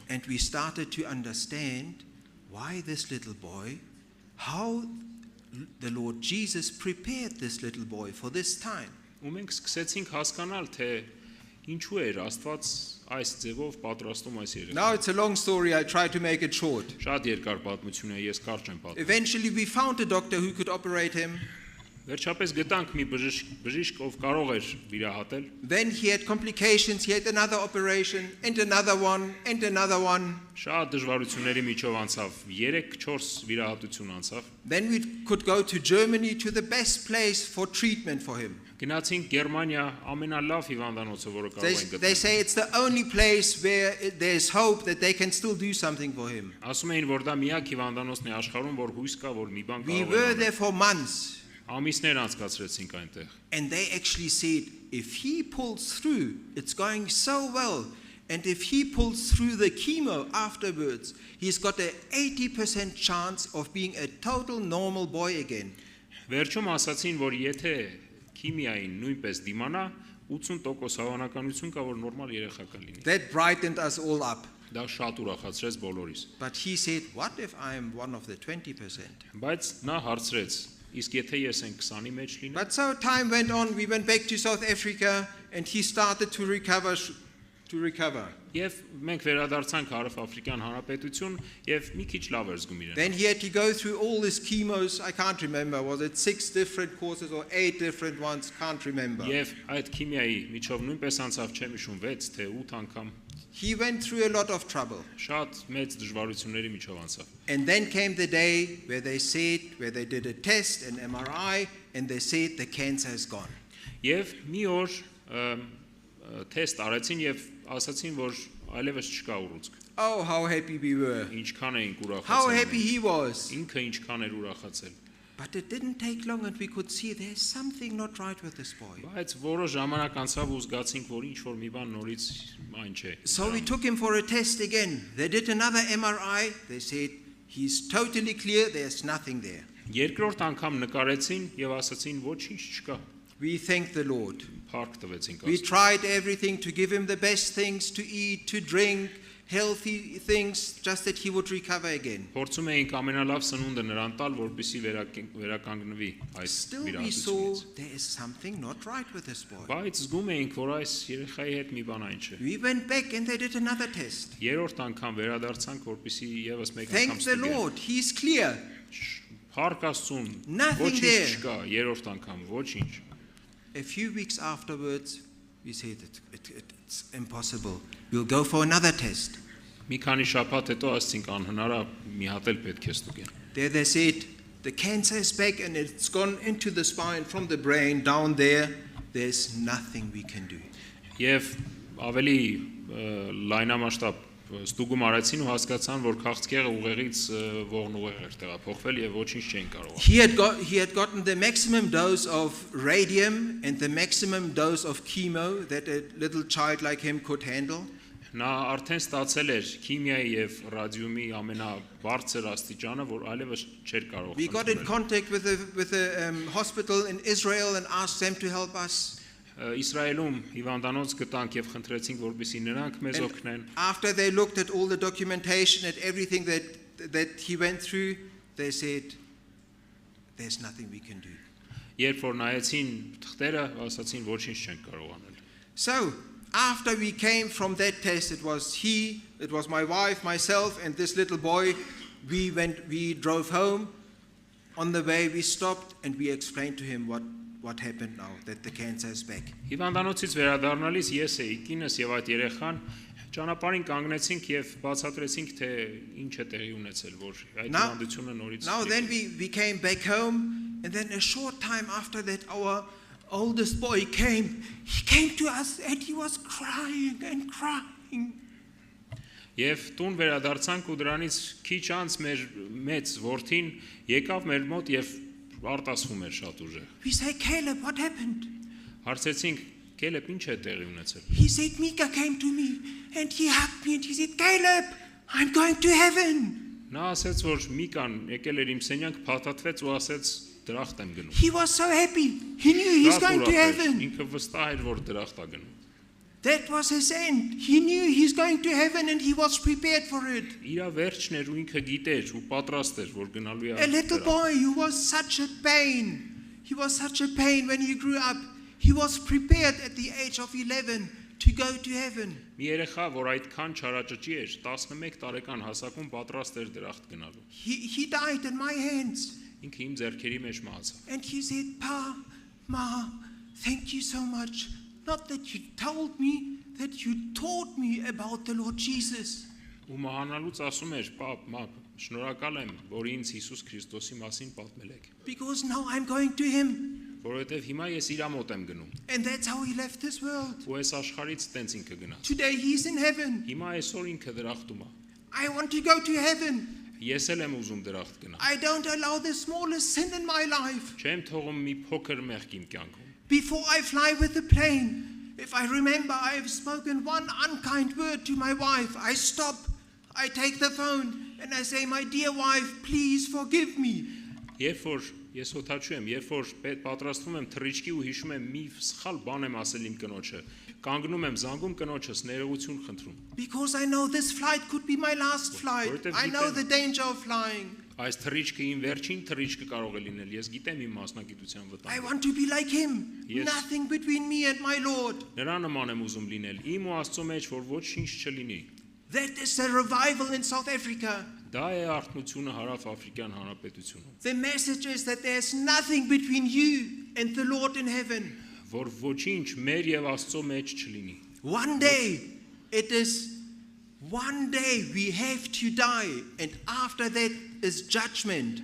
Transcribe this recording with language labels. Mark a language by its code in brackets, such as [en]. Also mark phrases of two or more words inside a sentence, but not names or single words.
[en] And we started to understand why this little boy, how the Lord Jesus prepared this little boy for this time. [hy] Ու մենք սկսեցինք հասկանալ, թե ինչու էր Աստված այս ձևով պատրաստում այս երեխային։ [en] Now it's a long story. I try to make it short. [hy] Շատ երկար պատմություն է, ես կարճ եմ պատմում։ [en] Eventually we found a doctor who could operate him. [hy] Վերջապես գտանք մի բժիշկ, ով կարող էր վիրահատել։ [en] Then he had complications. He had another operation and another one and another one. [hy] Շատ դժվարությունների միջով անցավ, 3-4 վիրահատություն անցավ։ [en] Then we could go to Germany to the best place for treatment for him. [hy] Գնացինք Գերմանիա, ամենալավ հիվանդանոցը, որը կարող են գտնել։ [en] They say it's the only place where there's hope that they can still do something for him. [hy] Ասում էին, որ դա միակ հիվանդանոցն է աշխարհում, որ հույս կա, որ մի բան [en] We [hy] կարող [en] were [hy] են [en] there for months. [hy] Ամիսներ անցկացրեցինք այնտեղ։ [en] And they actually said, if he pulls through, it's going so well. And if he pulls through the chemo afterwards, he's got an 80% chance of being a total normal boy again. [hy] Վերջում ասացին, որ եթե քիմիային նույնպես դիմանա, 80% հավանականություն կա, որ նորմալ երեխա կլինի։ [en] That brightened us all up. [hy] Դա շատ ուրախացրեց բոլորիս։ [en] But he said, what if I am one of the 20%? [hy] Բայց նա հարցրեց, իսկ եթե ես այն 20-ի մեջ լինեմ։ [en] But so time went on, we went back to South Africa and he started to recover. [hy] Եվ մենք վերադարձանք Հարավ Աֆրիկյան Հանրապետություն եւ մի քիչ լավ էր զգում իրեն։ [en] Then he had to go through all his chemos. I can't remember. Was it 6 different courses or 8 different ones? Can't remember. [hy] Եվ այդ քիմիայի միջով նույնպես անցավ, չեմ հիշում 6 թե 8 անգամ։ [en] He went through a lot of trouble. [hy] Շատ մեծ դժվարությունների միջով անցավ։ [en] And then came the day where they did a test, an MRI, and they said the cancer is gone. [hy] Եվ մի օր թեստ արեցին եւ ասացին, որ այլևս չկա ուռուցք։ [en] Oh, how happy we were. [hy] Ինչքան էինք ուրախացել։ [en] How happy he was. [hy] Ինքը ինչքան էր ուրախացել։ [en] But it didn't take long and we could see there's something not right with this boy. [hy] Բայց որոշ ժամանակ անցավ ու զգացինք, որ ինչ որ մի բան նորից այն չէ։ [en] So we took him for a test again. They did another MRI. They said he's totally clear, there's nothing there. [hy] Երկրորդ անգամ նկարեցին եւ ասացին ոչինչ չկա։ [en] We thank the Lord. [hy] Փառք տվեցինք [en] We [hy] Աստծուն։ [en] tried everything to give him the best things to eat, to drink, healthy things, just that he would recover again. [hy] Փորձում էինք ամենալավ սնունդը նրան տալ, որպեսզի վերականգնվի այս [en] Still we saw [hy] վիրահատությունից։ [en] there is something not right with this boy. [hy] Բայց զգում էինք, որ այս երեխայի հետ մի բան այն չէ։ [en] We went back and they did another test. [hy] Երրորդ անգամ վերադարձանք, որպեսզի եւս մեկ անգամ [en] Thank the [hy] ստուգենք։ [en] Lord, he's clear. [hy] Փառք Աստծուն։ [en] Nothing [hy] Ոչինչ [en] there. [hy] չկա, երրորդ անգամ ոչինչ։ [en] A few weeks afterwards, we said it's impossible. We'll go for another test. [hy] Մի քանի շաբաթ հետո ասցինք անհնար է, մի հատ էլ պետք է ստուգեն։ [en] There they said the cancer is back and it's gone into the spine from the brain down there. There's nothing we can do. [hy] Եվ ավելի լայնամասշտաբ ստուգում արեցին ու հասկացան, որ քաղցկեղը ուղեղից ողնուղեղ էր տեղափոխվել եւ ոչինչ չէին կարող։ [en] He had gotten the maximum dose of radium and the maximum dose of chemo that a little child like him could handle. [hy] Նա արդեն ստացել էր քիմիայի եւ ռադիումի ամենաբարձր աստիճանը, որ այլևս չէր կարող։ [en] We got in contact with the hospital in Israel and asked them to help us. [hy] Իսրայելում հիվանդանոց գտանք եւ խնդրեցինք, որպեսզի նրանք մեզ օգնեն։ [en] After they looked at all the documentation, at everything that he went through, they said, there's nothing we can do. [hy] Երբ որ նայեցին թղթերը, ասացին ոչինչ չեն կարող անել։ [en] So, after we came from that test, it was my wife, myself, and this little boy. We drove home. On the way, we stopped and we explained to him what happened now, that the cancer is back. [hy] Հիվանդանոցից վերադառնալիս ես էի, կինս եւ այդ երեխան ճանապարհին կանգնեցինք եւ բացատրեցինք, թե ինչ է տեղի ունեցել, որ այդ հիվանդությունը նորից։ [en] Now then we came back home, and then a short time after that, our oldest boy came. He came to us and he was crying and crying. [hy] Եվ տուն վերադարձանք ու դրանից քիչ անց մեր մեծ որդին եկավ մեր մոտ եւ արտասվում էր շատ ուժեղ։ [en] We say, Caleb, what happened? [hy] Հարցեցինք, Կելեբ, ինչ է տեղի ունեցել։ [en] He said, Mika came to me and he hugged me and he said, Caleb, I'm going to heaven. [hy] Նա ասաց, որ Միկան եկել էր իմ սենյակ, փաթաթվեց ու ասաց, դրախտ եմ գնում։ [en] He was so happy. He knew he's going to heaven. [hy] Ինքը վստահ էր, որ դրախտ է գնում։ [en] That was his end. He knew he's going to heaven and he was prepared for it. [hy] Իր վերջն էր ու ինքը գիտեր ու պատրաստ էր, որ գնալու է։ [en] A little boy who was such a pain. He was such a pain when he grew up. He was prepared at the age of 11 to go to heaven. [hy] Մի երեխա, որ այդքան չարաճճի էր, 11 տարեկան հասակում պատրաստ էր դրախտ գնալու։ [en] He died in my hands. [hy] Ինքը իմ ձեռքերի մեջ մահացավ։ [en] And he said, Pa, Ma, thank you so much. Not that you told me, that you taught me about the Lord Jesus. [hy] Ու մահանալուց ասում էր, պապ, մապ, շնորհակալ եմ, որ ինձ Հիսուս Քրիստոսի մասին պատմել եք։ [en] Because now I'm going to him. [hy] Որովհետև հիմա ես իր մոտ եմ գնում։ [en] And that's how he left this world. [hy] Ու այս աշխարհից տենց ինքը գնաց։ [en] Today he's in heaven. [hy] Հիմա այսօր ինքը դրախտում է։ [en] I want to go to heaven. [hy] Ես էլ եմ ուզում դրախտ գնալ։ [en] I don't allow the smallest sin in my life. [hy] Չեմ թողում մի փոքր մեղք իմ կյանքում։ [en] Before I fly with the plane, if I remember I have spoken one unkind word to my wife, I stop, I take the phone and I say, my dear wife, please forgive me. [hy] Երբ որ ես օթաչու եմ, երբ որ պատրաստվում եմ թռիչքի ու հիշում եմ մի սխալ բան եմ ասել իմ կնոջը, կանգնում եմ զանգում կնոջս ներողություն խնդրում։ [en] Because I know this flight could be my last flight. I know the danger of flying. [hy] Այս թռիչքը իմ վերջին թռիչքը կարող է լինել։ Ես գիտեմ իմ մասնագիտության [en] I [hy] վտանգը։ [en] want to be like him. Yes. Nothing between me and my Lord. [hy] Նրա նման եմ ուզում լինել։ Իմ ու Աստծո մեջ որ ոչինչ չլինի։ [en] That is a revival in South Africa. [hy] Դա է արթնությունը Հարավ-Աֆրիկյան Հանրապետությունում։ [en] The message is that there's nothing between you and the Lord in heaven. [hy] Որ ոչինչ մեր եւ Աստծո մեջ չլինի։ [en] One day we have to die, and after that is judgment.